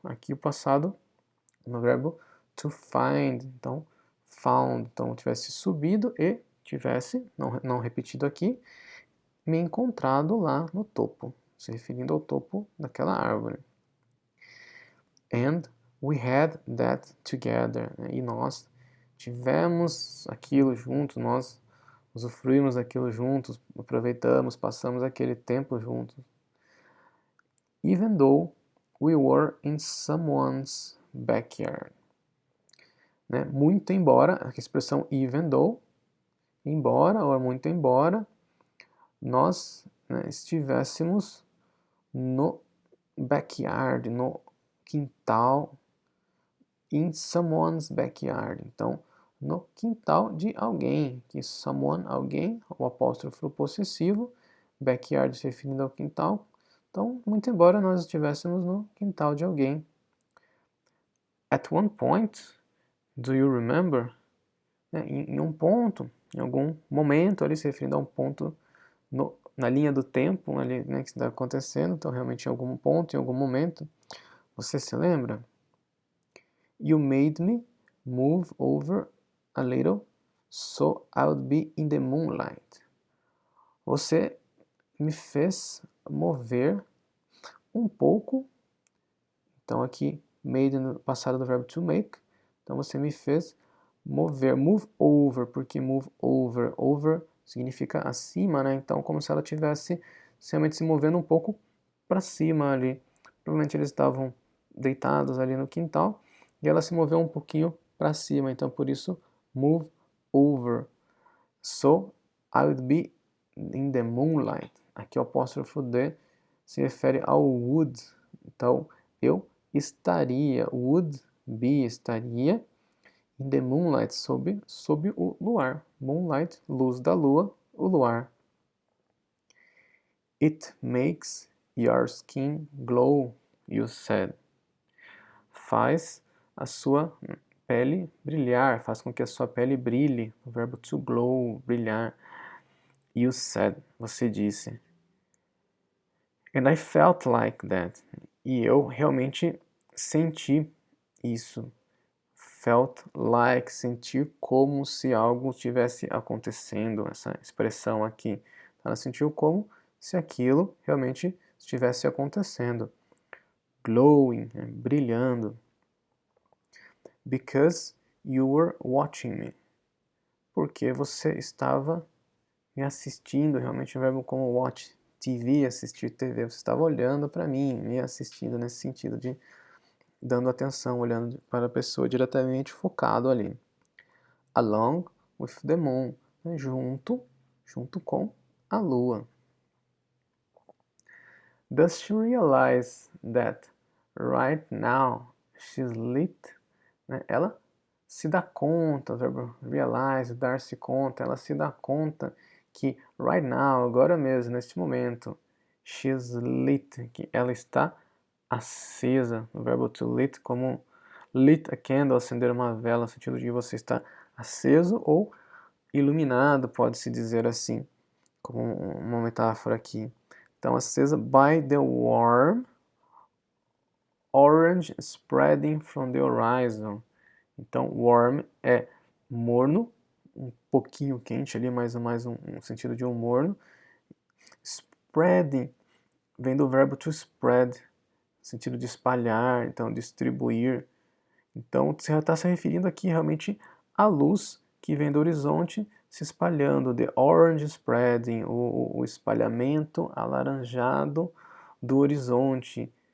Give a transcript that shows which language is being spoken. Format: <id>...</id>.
<pt>Aqui o passado no verbo to find, então found, então tivesse subido e tivesse, não repetido aqui, me encontrado lá no topo, se referindo ao topo daquela árvore.</pt> <en>And we had that together,</en> <pt>e nós tivemos aquilo juntos, nós usufruímos aquilo juntos, aproveitamos, passamos aquele tempo juntos.</pt> <en>Even though we were in someone's backyard.</en> <pt>Né? Muito embora, a expressão even though, embora ou muito embora, nós estivéssemos no backyard, no quintal,</pt> <en>in someone's backyard.</en> <pt>Então, no quintal de alguém, que someone, alguém, o apóstrofo possessivo, backyard se referindo ao quintal. Então, muito embora nós estivéssemos no quintal de alguém.</pt> <en>At one point, do you remember?</en> <pt>Em um ponto, em algum momento, ali se referindo a um ponto na linha do tempo ali, que está acontecendo, então realmente em algum ponto, em algum momento, você se lembra?</pt> <en>You made me move over a little so I would be in the moonlight.</en> <pt>Você me fez mover um pouco, então aqui made no passado do verbo to make, então você me fez mover, move over, porque move over, over significa acima, né? Então como se ela tivesse realmente se movendo um pouco para cima ali. Provavelmente eles estavam deitados ali no quintal e ela se moveu um pouquinho para cima, então por isso move over.</pt> <en>So I would be in the moonlight.</en> <pt>Aqui o apóstrofo D se refere ao would. Então eu estaria, would be, estaria</pt> <en>in the moonlight,</en> <pt>sob o luar. Moonlight, luz da lua, o luar.</pt> <en>It makes your skin glow, you said.</en> <pt>Faz a sua pele brilhar, faz com que a sua pele brilhe. O verbo to glow, brilhar.</pt> <en>You said,</en> <pt>você disse.</pt> <en>And I felt like that.</en> <pt>E eu realmente senti isso. Felt like, sentir como se algo estivesse acontecendo, essa expressão aqui. Ela sentiu como se aquilo realmente estivesse acontecendo. Glowing, brilhando.</pt> <en>Because you were watching me.</en> <pt>Porque você estava me assistindo, realmente o verbo como watch, TV, assistir TV, você estava olhando para mim, me assistindo nesse sentido de dando atenção, olhando para a pessoa diretamente focado ali.</pt> <en>Along with the moon,</en> <pt>né? junto com a lua.</pt> <en>Does she realize that right now she's lit?</en> <pt>Né? Ela se dá conta, o verbo realize, dar-se conta, ela se dá conta que right now, agora mesmo, neste momento, she's lit, que ela está acesa, o verbo to lit, como lit a candle, acender uma vela, no sentido de você estar aceso ou iluminado, pode-se dizer assim, como uma metáfora aqui. Então, acesa</pt> <en>by the warm orange spreading from the horizon.</en> <pt>Então, warm é morno, um pouquinho quente ali, mais um sentido de um morno. Spreading vem do verbo to spread, sentido de espalhar, então distribuir. Então, você está se referindo aqui realmente à luz que vem do horizonte se espalhando,</pt> <en>the orange spreading,</en> <pt>o espalhamento alaranjado do horizonte.</pt>